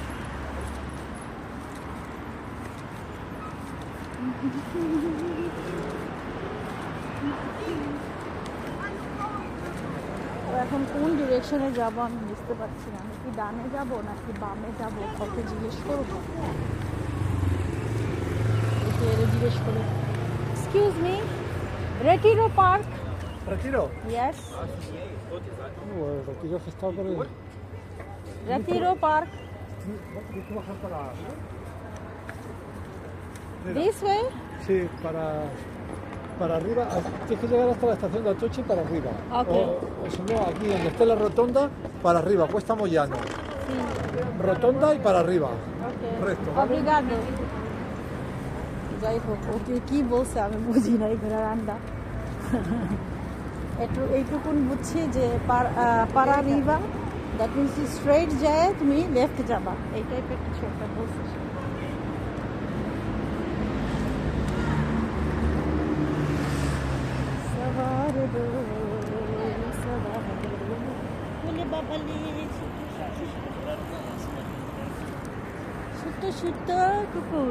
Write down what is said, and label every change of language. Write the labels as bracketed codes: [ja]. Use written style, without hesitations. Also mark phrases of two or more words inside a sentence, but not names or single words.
[bn] এখন কোন ডিরেকশনে যাব আমি বুঝতে পারছি না। আমি কি ডানে যাব নাকি বামে যাব, কাউকে জিজ্ঞেস করবো? জিজ্ঞেস করে, [en] excuse me, [bn] রেটিরো পার্ক? [es] ¿Retiro? Yes. Retiro que está por el... Retiro Park. Tienes que bajar para... [en] This way? [es] Sí, para arriba. Tienes que llegar hasta la estación de Atocha y para arriba. Okay. O si no, aquí donde esté la rotonda, para arriba, Cuesta Moyano. Sí. Rotonda y para arriba. Okay. Recto, ¿vale? Obrigado. [bn] যাই হোক, ওকে কি বলছে আমি বুঝি নাই ঘোড়ার আন্ডা। এইটুকুন বুঝছি যে [es] para arriba, [en] that means straight [bn] যায় তুমি লেফট যাবা, এই টাইপের কিছু একটা বলছে। ছোট্ট ছোট্ট কুকুর।